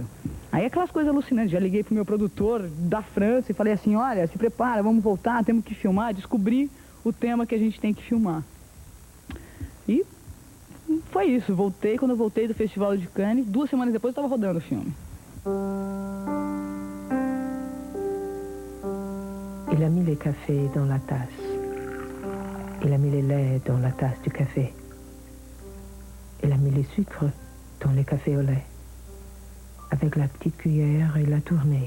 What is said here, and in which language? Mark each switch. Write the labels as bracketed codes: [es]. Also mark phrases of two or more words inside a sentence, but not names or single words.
[pt] Aí aquelas coisas alucinantes, já liguei pro meu produtor da França e falei assim, olha, se prepara, vamos voltar, temos que filmar, descobri o tema que a gente tem que filmar. E foi isso, voltei, quando eu voltei do Festival de Cannes, 2 semanas depois eu estava rodando o filme. [fr] Il a mis les cafés dans la tasse. Il a mis les laits dans la tasse du café. Il a mis les sucres dans les cafés au lait. Avec la petite cuillère, il a tourné.